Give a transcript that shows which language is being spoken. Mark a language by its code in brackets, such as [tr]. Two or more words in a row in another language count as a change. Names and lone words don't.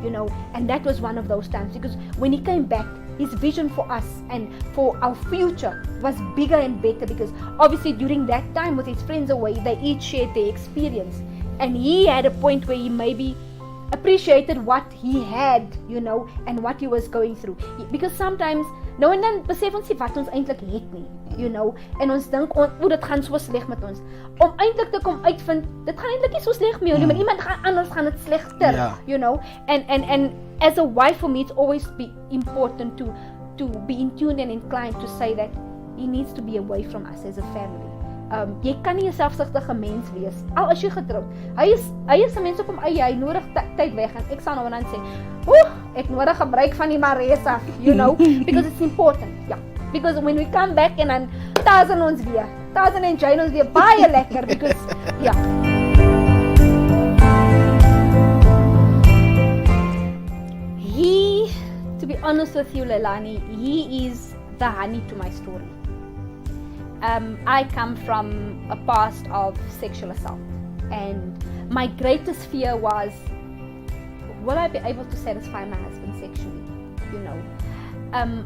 [en] You know, and that was one of those times, because when he came back, his vision for us and for our future was bigger and better, because obviously during that time with his friends away, they each shared their experience, and he had a point where he maybe appreciated what he had, you know, and what he was going through. Because sometimes [af] nou en dan besef ons nie wat ons eintlik het nie, [en] you know, [af] en ons dink dit gaan so sleg met ons, om eintlik te kom uitvind dit gaan eintlik nie so sleg met jou nie, maar iemand anders gaan dit slegter, [en] you know. And as a wife, for me, it's always be important to be in tune and inclined to say that he needs to be away from us as a family. [af] Jy kan nie 'n selfsugtige mens wees al is jy getroud. Hy is 'n mens op hom eie, hy nodig tyd weg, en ek sal nou en dan sê, ek nodig gebruik van die Marais af, [en] you know, because it's important. Yeah, because when we come back [af] en dan [en] Tarzan and Jane [af] ons weer baie lekker, [en] because to be honest with you, Leilani, he is the honey to my story. I come from a past of sexual assault, and my greatest fear was, will I be able to satisfy my husband sexually, you know.